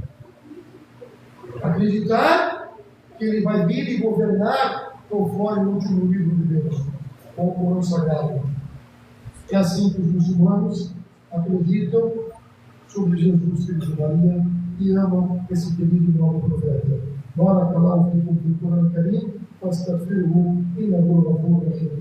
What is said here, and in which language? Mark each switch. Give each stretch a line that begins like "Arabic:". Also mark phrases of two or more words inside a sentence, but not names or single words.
Portuguese: Acreditar que ele vai vir e governar conforme o último livro de Deus, com o Corão Sagrado. É assim que os muçulmanos acreditam sobre Jesus, filho de Maria, e amam esse querido e novo profeta.
Arabic: بارك الله فيكم في القرآن الكريم فاستغفروه إنه غفور رحيم.